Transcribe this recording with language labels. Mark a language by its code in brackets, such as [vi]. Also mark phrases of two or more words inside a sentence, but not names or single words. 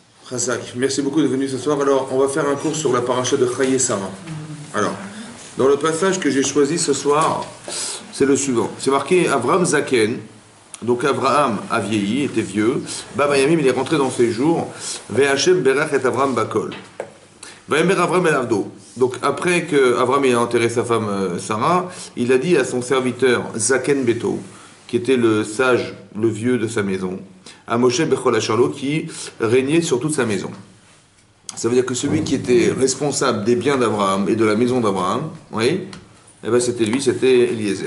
[fr] Razak, merci beaucoup d'être venu ce soir. Alors, on va faire un cours sur la paracha de Chaye Sarah. Alors, dans le passage que j'ai choisi ce soir, c'est le suivant. C'est marqué Avram Zaken. Donc, Abraham a vieilli, était vieux. [he] בא בימים, [fr] il est rentré dans ses jours. [he] וה' ברך את אברם בכל. ויאמר אברם אל עבדו. [fr] Donc, après que Avram ait enterré sa femme Sarah, il a dit à son serviteur [he] זקן ביתו, [fr] qui était le sage, le vieux de sa maison, à [he] מושל בכל אשר לו, [fr] qui régnait sur toute sa maison. Ça veut dire que celui qui était responsable des biens d'Abraham et de la maison d'Abraham, oui, eh ben c'était lui, c'était Eliezer.